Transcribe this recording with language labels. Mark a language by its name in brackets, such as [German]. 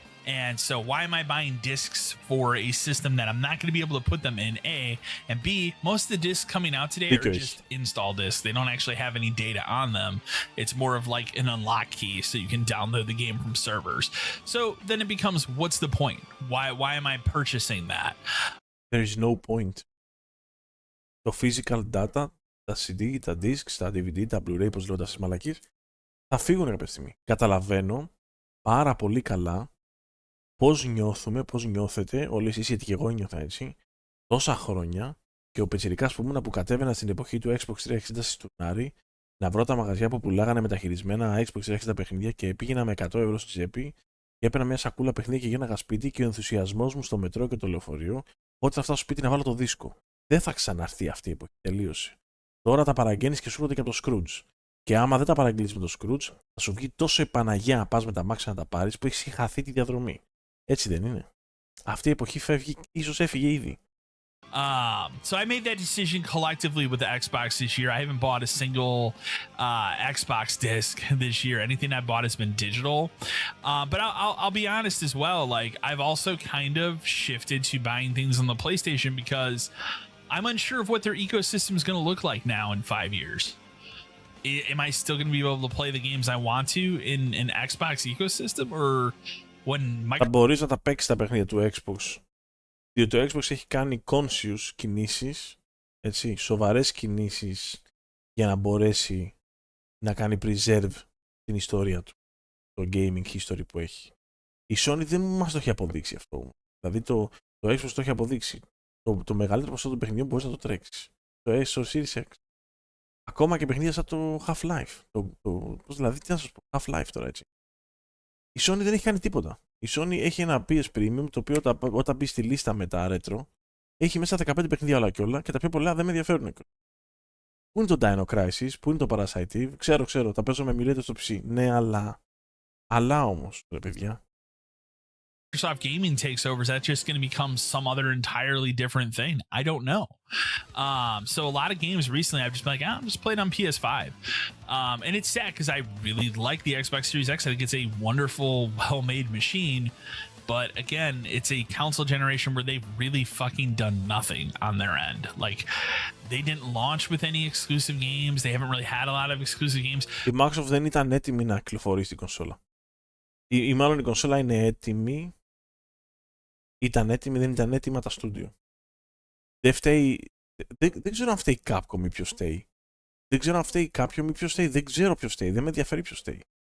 [English] And so why am I buying discs for a system that I'm not going to be able to put them in, A, and B, most of the discs coming out today are just install discs. They don't actually have any data on them. It's more of like an unlock key so you can download the game from servers. So then it becomes, what's the point? Why am I purchasing that? There is no point. [Greek] Το physical data, τα CD, τα discs, τα DVD, τα Blu-ray, πώς λέω τα μαλακίες, θα φύγουν κάποια στιγμή. Καταλαβαίνω πάρα πολύ καλά πώς νιώθουμε, πώς νιώθετε όλοι εσείς, γιατί και εγώ νιώθα έτσι, τόσα χρόνια και ο πετσιρικάς που ήμουν που κατέβαινα στην εποχή του Xbox 360 στη Στουρνάρη να βρω τα μαγαζιά που πουλάγανε μεταχειρισμένα Xbox 360 παιχνίδια και πήγαινα με 100 ευρώ στη τσέπη και έπαιρνα μια σακούλα παιχνίδια και γίναγα σπίτι και ο ενθουσιασμός μου στο μετρό και το λεωφορείο όταν θα φτάσω σπίτι να βάλω το δίσκο. Δεν θα ξαναρθεί αυτή η εποχή, τελείωσε. Τώρα τα παραγγέλνεις και σου έρχονται και από το Scrooge. Και άμα δεν τα παραγγείλεις με το Scrooge, θα σου βγει τόσο η Παναγία να πας με τα μάξια να τα πάρεις που έχεις χαθεί τη διαδρομή. Έτσι δεν είναι? Αυτή η εποχή φεύγει, ίσως έφυγε ήδη. [English] So I made that decision collectively with the Xbox this year. I haven't bought a single Xbox disc this year. Anything I bought has been digital. But I'll be honest as well. Like, I've also kind of shifted to buying things on the PlayStation because I'm unsure of what their ecosystem is going to look like now in 5 years. Am I still going to be able to play the games I want to in an Xbox ecosystem, or when [Greek] θα μπορείς να τα παίξεις τα παιχνίδια του Xbox, διότι το Xbox έχει κάνει conscious κινήσεις, έτσι, σοβαρές κινήσεις για να μπορέσει να κάνει preserve την ιστορία του, το gaming history που έχει. Η Sony δεν μας το έχει αποδείξει αυτό. Δηλαδή το Xbox το έχει αποδείξει. Το μεγαλύτερο ποσοστό των παιχνιδιών μπορείς να το τρέξεις. Το Series X. Ακόμα και παιχνίδια σαν το Half-Life. Πώς δηλαδή, τι να σας πω, Half-Life τώρα, έτσι. Η Sony δεν έχει κάνει τίποτα. Η Sony έχει ένα PS Premium, το οποίο όταν μπει στη λίστα με τα retro, έχει μέσα 15 παιχνίδια όλα και όλα και τα πιο πολλά δεν με ενδιαφέρουν. Πού είναι το Dino Crisis, πού είναι το Parasite, ξέρω, τα παίζω με emulator στο PC. Ναι, αλλά όμως, ρε παιδιά. [English] Microsoft Gaming takes over, is that just going to become some other entirely different thing? I don't know. So a lot of games recently I've just been like, I'm just playing on PS5. And it's sad because I really like the Xbox Series X. I think it's a wonderful, well-made machine. But again, it's a console generation where they've really fucking done nothing on their end. Like, they didn't launch with any exclusive games. They haven't really had a lot of exclusive games. [Greek] Η Microsoft δεν ήταν έτοιμη να κυκλοφορήσει την κονσόλα. Ή μάλλον η κονσόλα είναι έτοιμη. Ήταν έτοιμη, δεν ήταν έτοιμα τα στούντιο. Δεν ξέρω αν φταίει η Capcom ή ποιος φταίει. Δεν ξέρω αν φταίει κάποιον ή ποιος φταίει. Δεν ξέρω ποιος φταίει. Δεν με ενδιαφέρει ποιος φταίει.